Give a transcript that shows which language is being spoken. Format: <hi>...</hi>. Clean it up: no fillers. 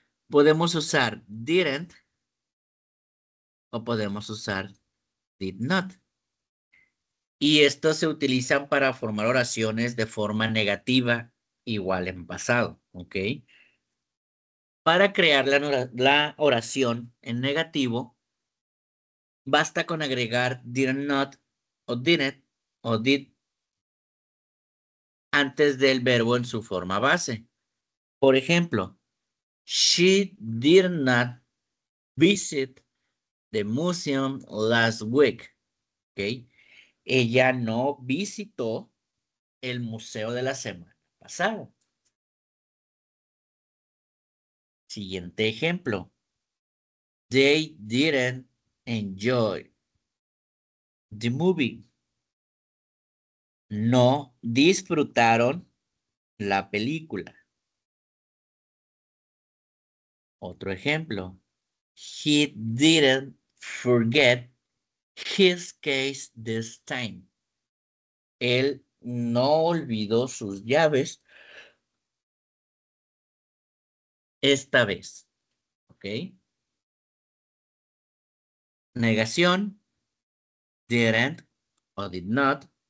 <es>Podemos usar didn't o podemos usar did not. Y estos se utilizan para formar oraciones de forma negativa, igual en pasado. ¿Ok? Para crear la oración en negativo, basta con agregar did not o didn't o did antes del verbo en su forma base. Por ejemplo,</es> <en>she did not visit the museum last week. ¿Ok?</en> <es>Ella no visitó el museo de la semana pasada. Siguiente ejemplo.</es> <en>They didn't enjoy the movie.</en> <es>No disfrutaron la película. Otro ejemplo.</es> <en>He didn't forget his case this time.</en> <es>Él no olvidó sus llaves esta vez. ¿Ok? Negación. Didn't o did not.</es>